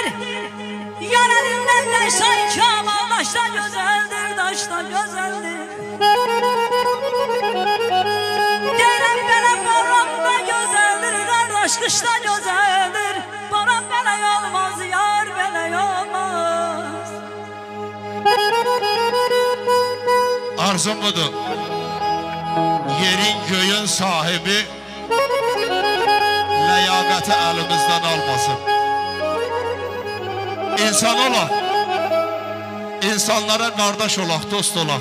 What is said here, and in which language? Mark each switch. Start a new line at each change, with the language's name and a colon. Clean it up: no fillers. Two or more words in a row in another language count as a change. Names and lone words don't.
Turkish: Yar elinden de sanki ama daşta güzeldir, daşta güzeldir. Derem bele boran da güzeldir, kardeş kışta güzeldir.
Azerbaijani: Boran bele olmaz, yar bele olmaz. Arzum budur. yerin göyün sahibi ləyaqəti əlimizdən almasın. İnsan olaq, insanlara qardaş olaq, dost olaq.